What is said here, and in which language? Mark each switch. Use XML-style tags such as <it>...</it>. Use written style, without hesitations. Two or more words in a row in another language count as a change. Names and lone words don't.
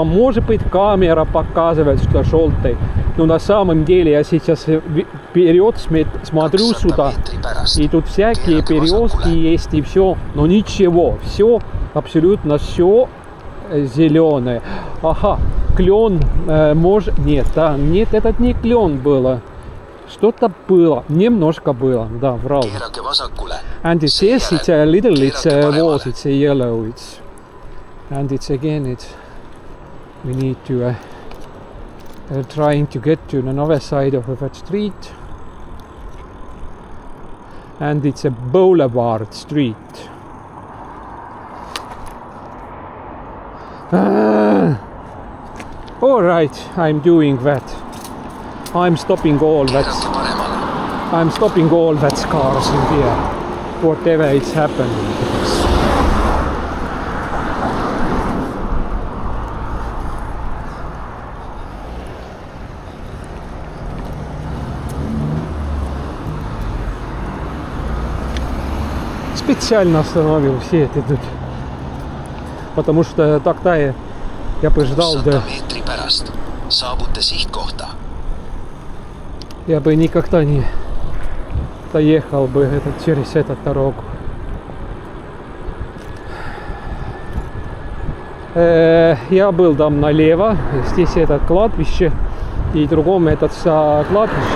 <ru>Может быть, камера показывает, что желтый, но на самом деле я сейчас вперед смотрю сюда, и тут всякие березки есть и все, но ничего, все, абсолютно все зеленое. Ага, клен, может, нет, да, нет, этот не клен было. Что-то было, немножко было, да, врал.</ru> <et>Keerake vasakule.</et> <en>And it says it's a little, it's was, it's a yellow, it's, and it's again, it's, we need to trying to get to another side of that street. And it's a boulevard street. All right, I'm doing that. I'm stopping all that.</en> <et>Keerake paremale.</et> <en>I'm stopping all that cars in here. Whatever it's happening.</en> <ru>Специально остановил все эти тут. Потому что тогда я бы ждал,</ru> <et>100</et> <ru>да,</ru> <et>meetri pärast saabute sihtkohta.</et> <ru>я бы никогда не доехал бы через эту дорогу. Я был там налево, здесь это кладбище, и другом этот кладбище.</ru>